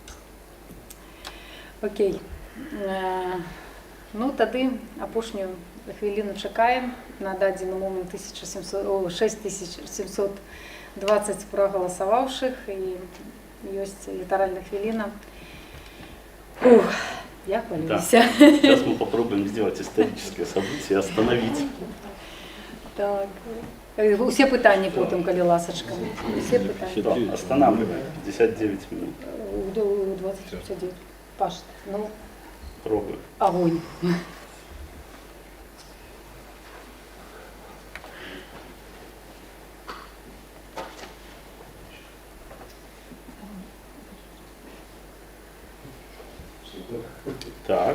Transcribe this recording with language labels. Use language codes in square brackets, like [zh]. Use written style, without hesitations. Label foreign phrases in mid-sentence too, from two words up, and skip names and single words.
[ru] Окей. [be] Ну, тады апошнюю хвіліну чакаем. На дадзены момент 6720 прагаласаваўшых, і ёсць літаральна хвіліна. Ух, я хвалююсь. [ru] Да. Сейчас мы попробуем сделать историческое событие, остановить. Так. [be] Усе пытанні потым, калі ласачка. Усе пытанні. [ru] Все, останавливаем. 59 минут. У 20:59. Паш, ну, Пробуем. огонь. Так.